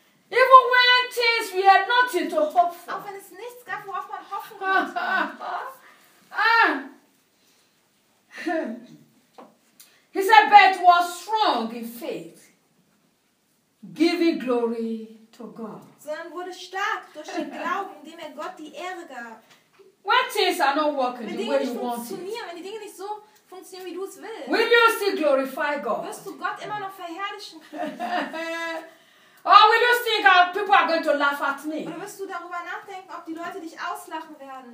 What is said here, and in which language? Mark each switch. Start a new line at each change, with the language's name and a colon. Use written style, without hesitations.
English: Even when things we had nothing to hope for.
German: Auch wenn es nichts gab, worauf man hoffen konnte.
English: He said, but was strong in faith, giving glory to God.
German: Sondern wurde stark durch den Glauben, indem er Gott die Ehre gab.
English: When things are not working the way you want it.
German: Wenn die Dinge nicht so funktionieren, wie du es willst.
English: Will you still glorify God?
German: Wirst du Gott immer noch verherrlichen?
English: Or will you think how people are going to laugh at me?
German: Oder wirst du darüber nachdenken, ob die Leute dich auslachen werden?